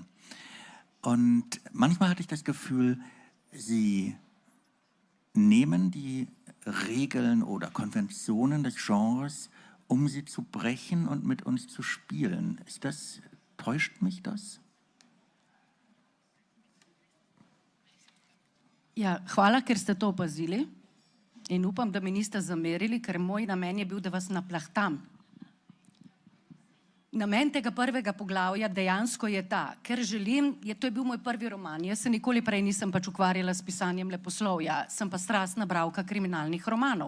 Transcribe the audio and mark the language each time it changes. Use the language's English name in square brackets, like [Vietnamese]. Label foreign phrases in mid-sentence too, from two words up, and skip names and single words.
[German] Und manchmal hatte ich das Gefühl, Sie nehmen die Regeln oder Konventionen des Genres, um sie zu brechen und mit uns zu spielen. Täuscht mich das? [Slovenian] Ja, hvala, ker ste to opazili in upam, da mi niste zamerili, ker moj namen je bil, da vas naplahtam. Namen tega prvega poglavja dejansko je ta, ker želim, to je bil moj prvi roman, jaz se nikoli prej nisem pač ukvarjala s pisanjem leposlovja, sem pa strastna bralka kriminalnih romanov.